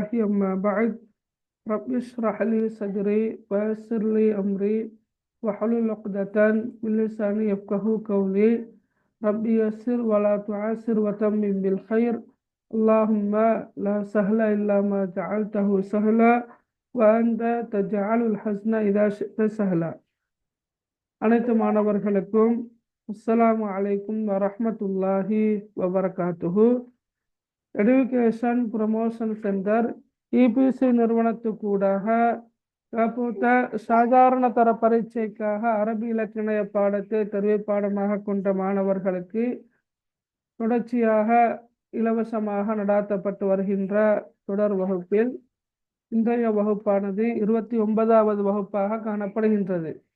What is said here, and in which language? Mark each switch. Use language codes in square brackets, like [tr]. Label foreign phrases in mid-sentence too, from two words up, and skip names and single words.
[ar] أما بعد، رب اشرح لي صدري ويسر لي أمري واحلل عقدة من لساني يفقهوا قولي. رب يسر ولا تعسر وتمم بالخير. اللهم لا سهل إلا ما جعلته سهلا وأنت تجعل الحزن إذا شئت سهلا. [ta] அனைத்து மாணவர்களுக்கும் [ar] السلام عليكم ورحمة الله وبركاته. [ta] எடுகேஷன் ப்ரமோஷன் சென்டர் இபிசி நிறுவனத்துக்கூடாக தற்போத சாதாரண தர பரீட்சைக்காக அரபி இலக்கண பாடத்தை தெரிவு பாடமாக கொண்ட மாணவர்களுக்கு தொடர்ச்சியாக இலவசமாக நடாத்தப்பட்டு வருகின்ற தொடர் வகுப்பில் இன்றைய வகுப்பானது 29வது வகுப்பாக காணப்படுகின்றது.